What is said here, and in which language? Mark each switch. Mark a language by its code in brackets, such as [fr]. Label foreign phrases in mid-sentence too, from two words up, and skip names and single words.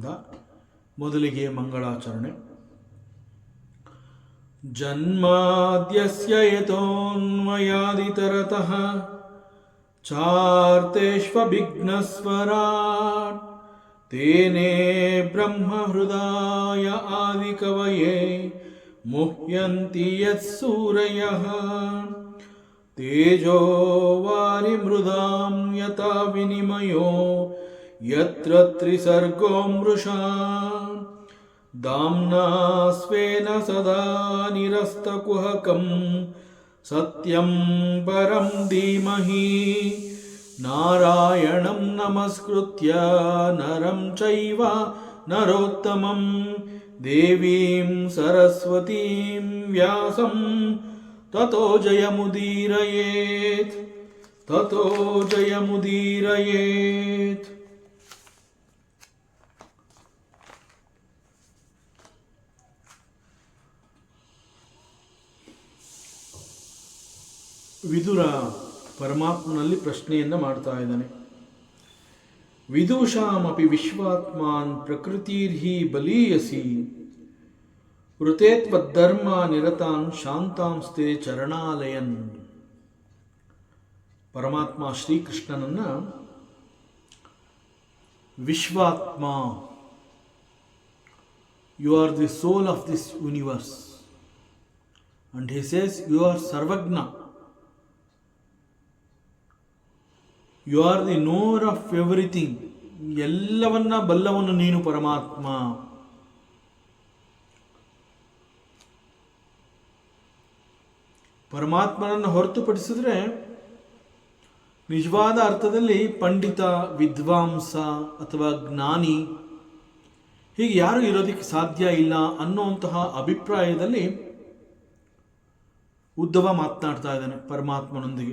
[kn] ಮೊದಲಿಗೆ ಮಂಗಳಾಚರಣೆ. [sa] ಜನ್ಮಾದ್ಯಸ್ಯ ಯತೋನ್ಮಯಾದಿತರತಃ ಚಾರ್ತೇಷ್ವಭಿಘ್ನಸ್ವರಾಟ್ ತೇನೇ ಬ್ರಹ್ಮಹೃದಾಯ ಆದಿಕವಯೇ ಮುಹ್ಯಂತಿ ಯತ್ಸೂರಯಃ ತೇಜೋ ವಾರಿಮೃದಾಂ ಯಥಾ ವಿನಿಮಯೋ ಯತ್ರ ತ್ರಿಸರ್ಗೋ ಮೃಷಾ ದಾಮ್ನಾ ಸ್ವೇನ ಸದಾ ನಿರಸ್ತಕುಹಕಂ ಸತ್ಯಂ ಪರಂ ಧೀಮಹಿ ನಾರಾಯಣಂ ನಮಸ್ಕೃತ್ಯ ನರಂ ಚೈವ ನರೋತ್ತಮಂ ದೇವೀಂ ಸರಸ್ವತೀಂ ವ್ಯಾಸಂ ತತೋ ಜಯಮುದೀರಯೇತ್ ತತೋ ಜಯಮುದೀರಯೇತ್. [kn] ವಿದುರ ಪರಮಾತ್ಮನಲ್ಲಿ ಪ್ರಶ್ನೆಯನ್ನು ಮಾಡ್ತಾ ಇದ್ದಾನೆ. [sa] ವಿದೂಷಾಮಪಿ ವಿಶ್ವಾತ್ಮಾನ್ ಪ್ರಕೃತಿರ್ಹಿ ಬಲೀಯಸಿ ವೃತೇತ್ವಧರ್ಮ ನಿರತಾನ್ ಶಾಂತಾಂಸ್ತೆ ಚರಣಾಲಯನ್. [kn] ಪರಮಾತ್ಮ ಶ್ರೀಕೃಷ್ಣನನ್ನ ವಿಶ್ವಾತ್ಮ, [en] you are the soul of this universe, and he says you are ಸರ್ವಜ್ಞ, you are the knower of everything, [kn] ಎಲ್ಲವನ್ನ ಬಲ್ಲವನು ನೀನು ಪರಮಾತ್ಮ. ಪರಮಾತ್ಮನನ್ನು ಹೊರತುಪಡಿಸಿದ್ರೆ ನಿಜವಾದ ಅರ್ಥದಲ್ಲಿ ಪಂಡಿತ, ವಿದ್ವಾಂಸ ಅಥವಾ ಜ್ಞಾನಿ ಹೀಗೆ ಯಾರು ಇರೋದಕ್ಕೆ ಸಾಧ್ಯ ಇಲ್ಲ ಅನ್ನುವಂತಹ ಅಭಿಪ್ರಾಯದಲ್ಲಿ ಉದ್ಧವ ಮಾತನಾಡ್ತಾ ಇದ್ದಾನೆ ಪರಮಾತ್ಮನೊಂದಿಗೆ.